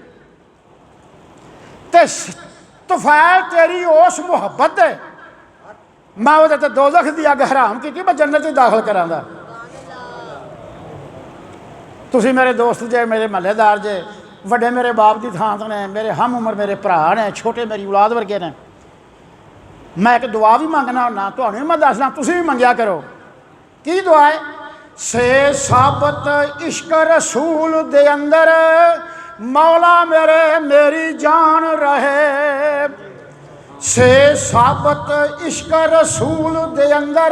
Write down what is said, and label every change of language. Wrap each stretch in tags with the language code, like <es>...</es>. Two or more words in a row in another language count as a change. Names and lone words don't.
<pa>توفیل تیری اس محبت ہے میں وہ تے دوزخ دی اگ حرام کی میں جنت داخل کراندا تسی میرے دوست جے میرے محلے دار جے وڈے میرے باپ دی تھان نے میرے ہم عمر میرے بھرا نے چھوٹے میری اولاد ورگے نے میں ایک دعا بھی مانگنا ہونا تانوں بھی میں دسنا تسی بھی منگیا کرو کی دعا ہے سے ثابت عشق رسول دے اندر مولا میری جان رہے سے ثابت عشق رسول دے اندر</pa>